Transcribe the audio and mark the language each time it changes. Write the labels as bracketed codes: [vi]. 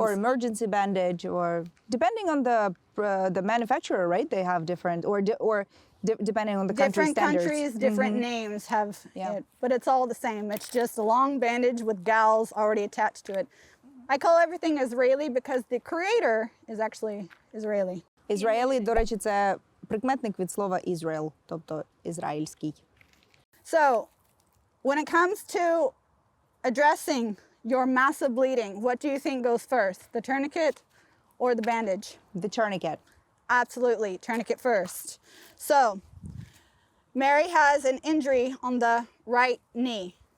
[en] Or emergency bandage, or depending on the manufacturer, right? They have different, depending on the country different standards. countries, different names have Yeah. it, but it's all the same. It's just a long bandage with gauze already attached to it. I call everything Israeli because the creator is actually Israeli. [uk] Ізраїлі, до речі, це прикметник від слова Israel, тобто ізраїльський. [en] So, when it comes to addressing your massive bleeding, what do you think goes first, the tourniquet or the bandage? The tourniquet. Absolutely, tourniquet first. So, Mary has an injury on the right knee.